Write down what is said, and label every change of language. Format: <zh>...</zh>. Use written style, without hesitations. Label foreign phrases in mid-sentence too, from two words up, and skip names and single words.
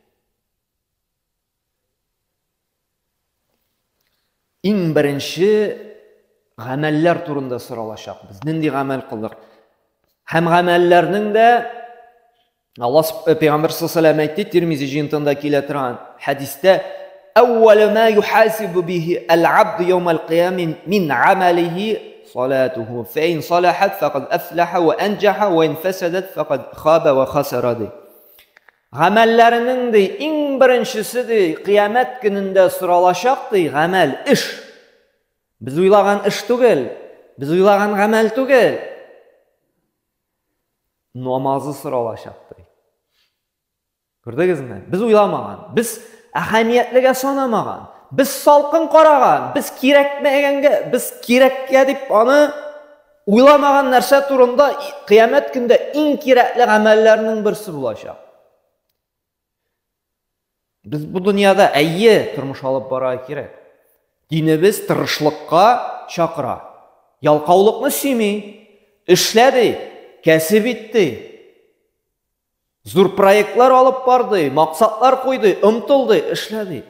<tt>Иң беренче гамәлләр турында соралачакбыз. Нинди гамәл кылдык? Һәм гамәлләрнең дә Аллаһ Пәйгамбер</tt> <ar>صلى الله عليه وسلم</ar> <tt>әйтте, Тирмизи җыентында килә торган хәдистә:</tt> <ar>"أول ما يحاسب به العبد يوم القيامة من عمله صلاته فإن صلحت فقد أفلح وأنجح وإن فسدت فقد خاب وخسر."</ar> <tt>Гамәлләренең дә иң беренчесе ди, кыямәт көнендә соралачак ди, гамәл, эш. Biz уйлаган эш түгел, biz уйлаган гамәл түгел. Намазы соралачак ди. Күрдегезме? Biz уйламаган, biz әһәмиятлегә санамаган, biz салкын караган, biz кирәкмәгәнгә, biz кирәккә дип аны уйламаган нәрсә турында кыямәт көндә иң кирәкле гамәлләрнең берсе булачак. Biz bu дөньяда әйе тормыш алып бара кирәк. Динебез тырышлыкка чакыра. Ялкаулыкны сөйми, эшләде, кәсеп итте. Зур проектлар алып барды, максатлар куйды, ымтылды, эшләде.</tt>